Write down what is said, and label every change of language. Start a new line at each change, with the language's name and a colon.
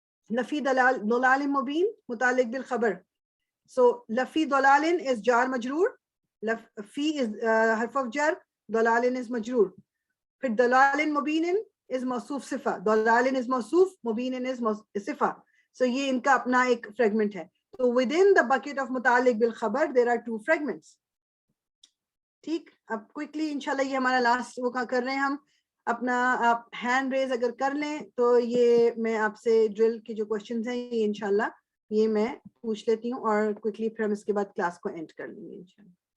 English: لفی دلال مبین متعلق بالخبر. So لفی دلال is جار مجرور, فی is حرف of jar, دلال is مجرور. پھر دلال مبین is موصوف صفہ, دلال is موصوف, مبین is صفہ. So
Urdu: یہ ان کا اپنا ایک فریگمنٹ ہے.
English: So within the bucket of متعلق بالخبر there are two fragments.
Urdu: ٹھیک, اب کوئکلی انشاءاللہ یہ ہمارا لاسٹ وہ کر رہے ہیں ہم اپنا. آپ ہینڈ ریز اگر کر لیں تو یہ میں آپ سے ڈرل کے جو کوشچنز ہیں یہ انشاءاللہ یہ میں پوچھ لیتی ہوں اور کوئکلی پھر ہم اس کے بعد کلاس کو اینڈ کر لیں گے انشاءاللہ.